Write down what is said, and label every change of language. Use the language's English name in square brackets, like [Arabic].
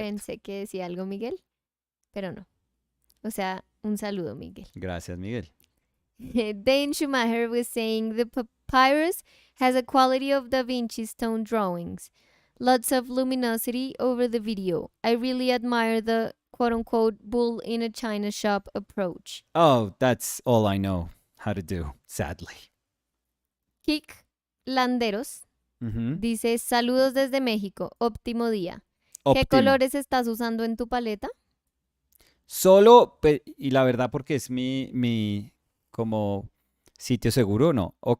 [Spanish] Pensé que decía algo Miguel, pero no. O sea, un saludo Miguel. Gracias, Miguel. [English] Dane Schumacher was saying the papyrus has a quality of Da Vinci stone drawings. Lots of luminosity over the video. I really admire the quote-unquote bull in a china shop approach. Oh, that's all I know how to do, sadly. [Spanish] Kik Landeros Mhm. dice, saludos desde México, óptimo día. ¿Qué Óptimo. colores estás usando en tu paleta? Solo, y la verdad porque es mi como sitio seguro, no.